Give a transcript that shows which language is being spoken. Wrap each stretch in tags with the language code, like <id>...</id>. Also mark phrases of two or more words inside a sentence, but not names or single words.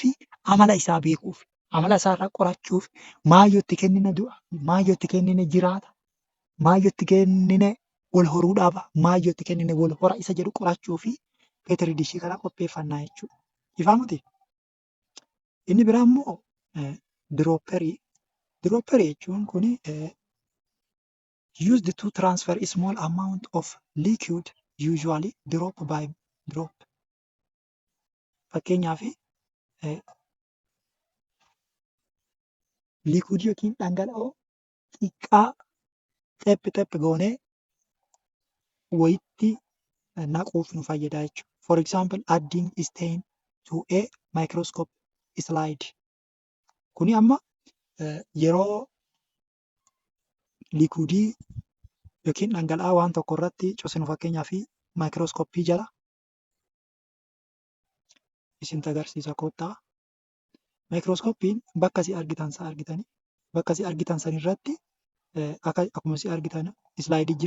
<om>Amala isaa beekuuf, amala isaa irraa qorachuuf, maayyoo itti kennina du'a, maayyoo itti kennina jiraata, maayyoo itti kennina wal horuu dhaaba, maayyoo itti kennina wal hora isa jedhu qorachuu fi peetiridishii kana qopheeffannaa jechuudha. Ifaa miti? Inni biraa immoo diroopperii. Diroopperii jechuun kun</om> <en>used to transfer a small amount of liquid usually drop by drop.</en> <om>Fakkeenyaaf liquid yookiin dhangala'oo xiqqaa xephi goonee wayitti naquuf nu fayyada jechuudha.</om> <en>For example, adding stain to a microscope slide.</en> <om>Kuni amma yeroo liquidii yookiin dhangala'aa waan tokko irratti cosinu fakkeenyaaf maayikirooskooppii jala isin agarsiisa koottaa. Maayikirooskooppiin bakka isin argitan sana argitanii bakka isin argitan san irratti akkuma isin argitan islaayidii jira.</om>